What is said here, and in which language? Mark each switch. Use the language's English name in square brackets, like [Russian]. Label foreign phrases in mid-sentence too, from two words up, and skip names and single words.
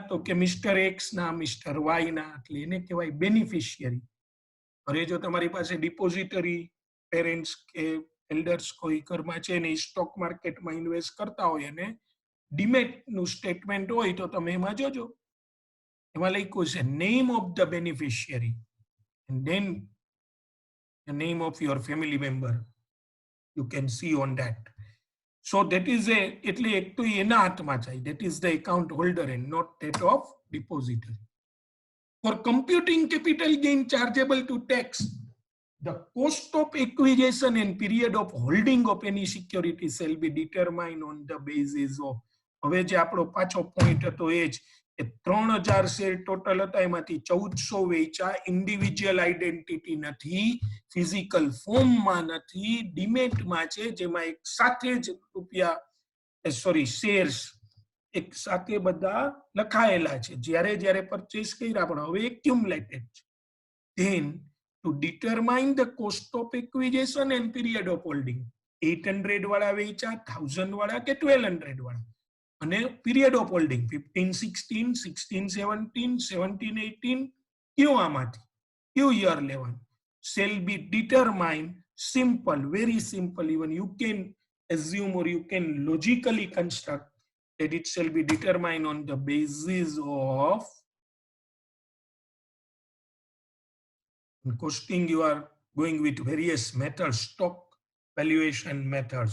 [Gujarati] તો કે મિસ્ટર એક્સ ના, મિસ્ટર વાય ના, એટલે એને કહેવાય બેનિફિશિયરી. અરે જો તમારી પાસે [English] depository parents [Gujarati] કે એલ્ડર્સ કોઈ ઘરમાં છે ને [English] stock marketમાં [Gujarati] ઇન્વેસ્ટ કરતા હોય અને ડીમેટ નું સ્ટેટમેન્ટ હોય તો તમે એમાં જોજો, એમાં લખ્યું છે [English] name of the beneficiary and then the name of your family member you can see on that. So that is [Gujarati] એટલે એક તો એના હાથમાં જાય, [English] that is the account holder and not that of depository. For computing capital gain chargeable to tax, the cost of acquisition and period of holding of any security shall be determined on the basis of. [Gujarati] હવે જે આપણો પાછો પોઈન્ટ હતો એ જ કે 3000 શેર ટોટલ હતા, એમાંથી 1400 વેચા, [English] individual identity [Gujarati] નથી, [English] physical formમાં [Gujarati] નથી, ડિમેટમાં છે, જેમાં એક સાથે જ રૂપિયા શેર્સ એક સાથે બધા લખાયેલા છે, જ્યારે જ્યારે પરચેસ કર્યા પણ હવે એક્યુમ્યુલેટેડ છે. [English] Then to determine the cost of acquisition and period of holding, [Gujarati] 800 વાળા વેચા, 1000 વાળા કે 1200 વાળા, અને [English] period of holding [Gujarati] 15-16, 16-17, 17-18, કયું આમાંથી કયું યર લેવાનું? [English] shall be determined simple, very simple. Even you can assume or you can logically construct that it shall be determined on the basis of costing. You are going with various methods, stock valuation methods.